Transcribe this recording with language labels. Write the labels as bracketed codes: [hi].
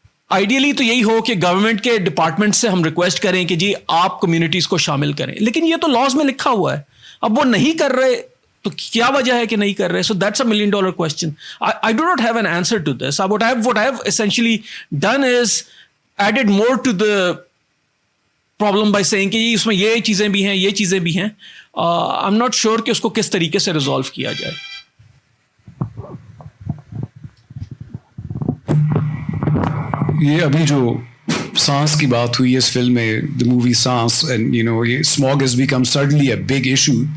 [ur] Ideally تو یہی ہو کہ گورنمنٹ کے ڈپارٹمنٹ سے ہم ریکویسٹ کریں کہ جی آپ کمیونٹیز کو شامل کریں, لیکن یہ تو لاز میں لکھا ہوا ہے. اب وہ نہیں کر رہے تو کیا وجہ ہے کہ نہیں کر رہے؟ [en] So that's a $1 million question. I do not have an answer to this. What I have essentially done is added more to the problem by saying [ur] کہ اس میں یہ چیزیں بھی ہیں, [en] یہ چیزیں بھی ہیں. I'm not sure [ur] کہ اس کو کس طریقے سے ریزالو کیا جائے. یہ ابھی جو سانس کی بات ہوئی ہے اس فلم میں, [en] The movie sans, and you know یہ smog has become suddenly a big issue.